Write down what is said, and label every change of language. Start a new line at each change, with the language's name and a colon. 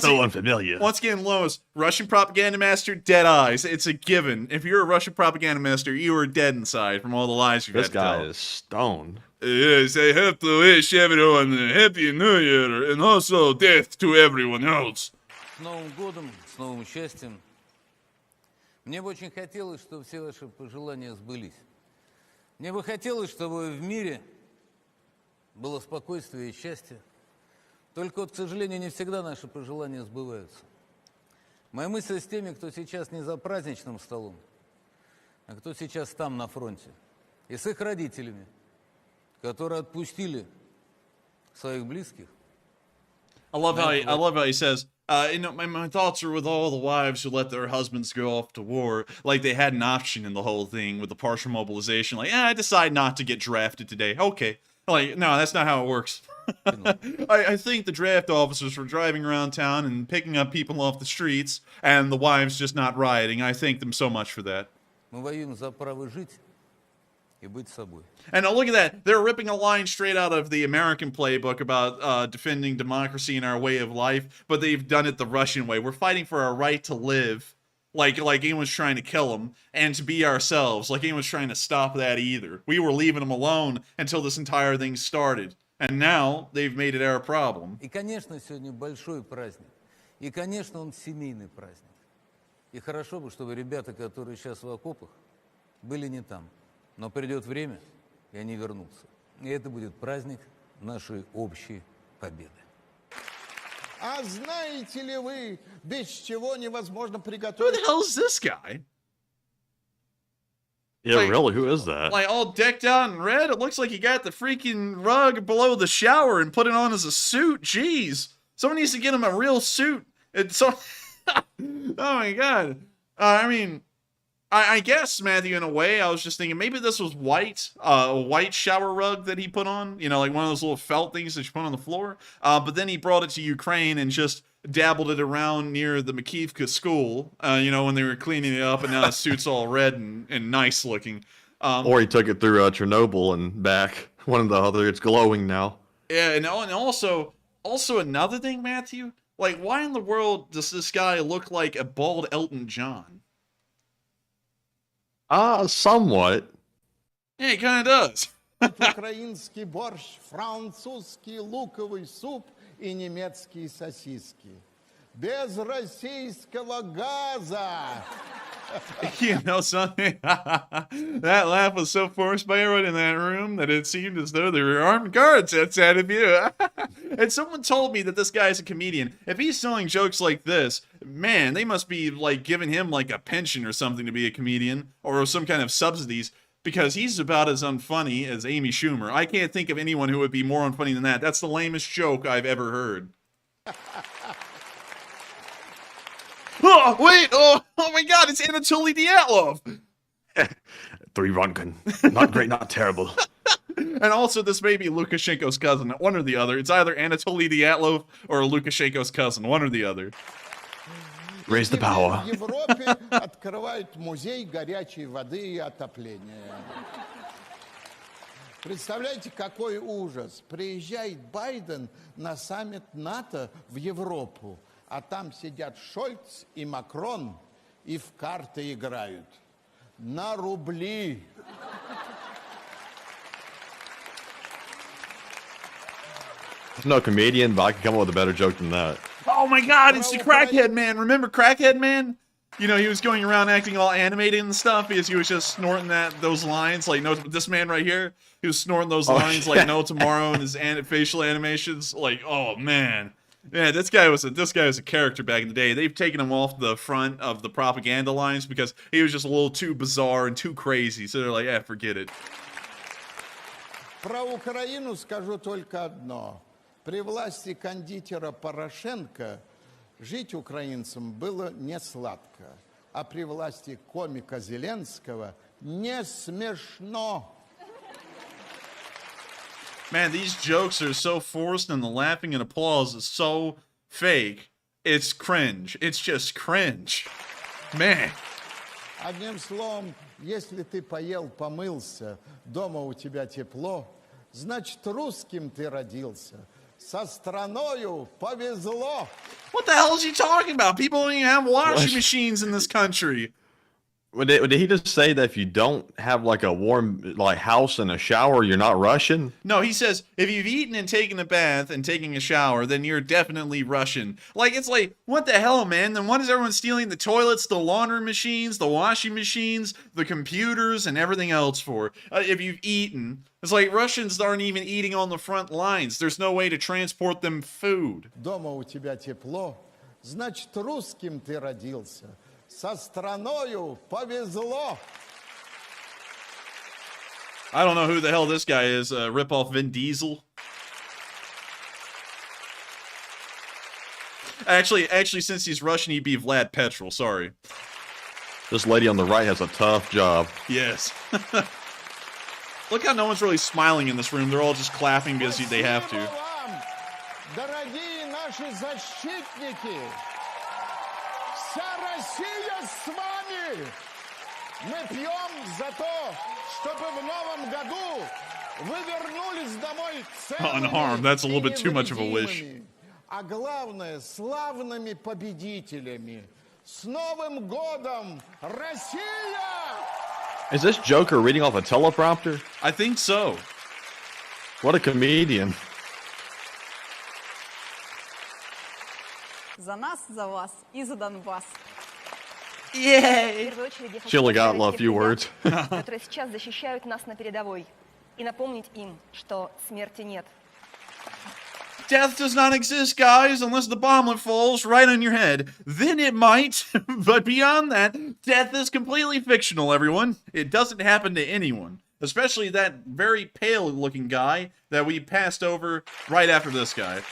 English: This is so unfamiliar. Once again, Lois, Russian propaganda master, dead eyes. It's a given. If you're a Russian propaganda master, you are dead inside from all the lies you've had This to tell. guy is stoned. Yes, I have to wish everyone a happy new year and also death to everyone else.
Russian: с Новым годом, с новым счастьем. Мне бы очень хотелось, чтобы все ваши пожелания сбылись. Мне бы хотелось, чтобы в мире было спокойствие и счастье. Только вот, к сожалению, не всегда наши пожелания сбываются. Моя мысль с теми, кто сейчас не за праздничным столом, а кто сейчас там на фронте. И с их родителями, которые отпустили своих близких.
English: I love how he says, my thoughts are with all the wives who let their husbands go off to war, like they had an option in the whole thing with the partial mobilization. Like, I decide not to get drafted today. Okay. Like, no, that's not how it works. I think the draft officers were driving around town and picking up people off the streets, and the wives just not rioting. I thank them so much for that.
Russian: Мы воюем за право жить и быть собой.
English: And now look at that. They're ripping a line straight out of the American playbook about defending democracy and our way of life, but they've done it the Russian way. We're fighting for our right to live, like anyone's trying to kill them, and to be ourselves, like anyone's trying to stop that either. We were leaving them alone until this entire thing started, and now they've made it our problem.
Russian: И, конечно, сегодня большой праздник. И, конечно, он семейный праздник. И хорошо бы, чтобы ребята, которые сейчас в окопах, были не там. Но придет время, и они вернутся. И это будет праздник нашей общей победы. А знаете ли вы, без чего невозможно
English: Who
Russian: приготовить?
English: the hell is this guy? Yeah, Like- really, who is that? Like all decked out in red. It looks like he got the freaking rug below the shower and put it on as a suit. Jeez, someone needs to get him a real suit. It's so. Oh my god. I mean, I guess, Matthew, in a way, I was just thinking maybe this was white, a white shower rug that he put on, you know, like one of those little felt things that you put on the floor. But then he brought it to Ukraine and just dabbled it around near the Makivka school, you know, when they were cleaning it up, and now the suit's all red and nice looking. Or he took it through Chernobyl and back. One or the other. It's glowing now. Yeah, and also another thing, Matthew, like why in the world does this guy look like a bald Elton John? Somewhat. Yeah, he kind of does.
Russian: Украинский борщ, французский луковый суп и немецкие сосиски. Без российского газа.
English: You know something? That laugh was so forced by everyone in that room that it seemed as though there were armed guards outside of you. And someone told me that this guy's a comedian. If he's telling jokes like this, man, they must be like giving him like a pension or something to be a comedian, or some kind of subsidies, because he's about as unfunny as Amy Schumer. I can't think of anyone who would be more unfunny than that. That's the lamest joke I've ever heard. Oh, wait! Oh my god, it's Anatoly Dyatlov! 3 Runkin. Not great, not terrible. And also, this may be Lukashenko's cousin, one or the other. It's either Anatoly Dyatlov or Lukashenko's cousin, one or the other. Raise the power.
Russian: В Европе открывают музей горячей воды и отопления. Представляете, какой ужас. Приезжает Байден на саммит НАТО в Европу, а там сидят Шольц и Макрон и в карты играют. На рубли.
English: There's no comedian, but I can come up with a better joke than that. Oh my god, it's the Crackhead Man! Remember Crackhead Man? You know, he was going around acting all animated and stuff because he was just snorting those lines like no. This man right here, he was snorting those lines like no tomorrow in his facial animations. Like, oh man, yeah, this guy was a character back in the day. They've taken him off the front of the propaganda lines because he was just a little too bizarre and too crazy. So they're like, yeah, forget it.
Russian: Про Украину скажу только одно. При власти кондитера Порошенко жить украинцам было не сладко, а при власти комика Зеленского не смешно.
English: Man, these jokes are so forced and the laughing and applause is so fake. It's cringe. It's just cringe. Man.
Russian: Одним словом, если ты поел, помылся, дома у тебя тепло, значит, русским ты родился. Со страною повезло.
English: What the hell is he talking about? People don't even have washing machines in this country. Did he just say that if you don't have like a warm house and a shower, you're not Russian? No, he says if you've eaten and taken a bath and taking a shower, then you're definitely Russian. Like, it's like, what the hell, man? Then what is everyone stealing the toilets, the laundry machines, the washing machines, the computers, and everything else for? If you've eaten. It's like Russians aren't even eating on the front lines. There's no way to transport them food.
Russian: Дома у тебя тепло, значит, русским ты родился. Со страною повезло.
English: I don't know who the hell this guy is. Rip-off Vin Diesel. Actually, since he's Russian, he'd be Vlad Petrol. Sorry. This lady on the right has a tough job. Yes. Look how no one's really smiling in this room. They're all just clapping because they have to.
Russian: Дорогие наши защитники, вся Россия с вами! Мы пьем за то, чтобы в новом году вы вернулись домой целыми
English: Unharmed. That's a little bit too much of a wish.
Russian: невредимыми, а главное, славными победителями. С Новым годом, Россия!
English: Is this Joker reading off a teleprompter? I think so. What a comedian.
Russian: За нас, за вас и за Донбасс.
English: Yay! She only got a few words.
Russian: которые сейчас защищают нас на передовой. И напомнить им, что смерти нет.
English: Death does not exist, guys, unless the bomblet falls right on your head. Then it might, but beyond that, death is completely fictional, everyone. It doesn't happen to anyone. Especially that very pale-looking guy that we passed over right after this guy.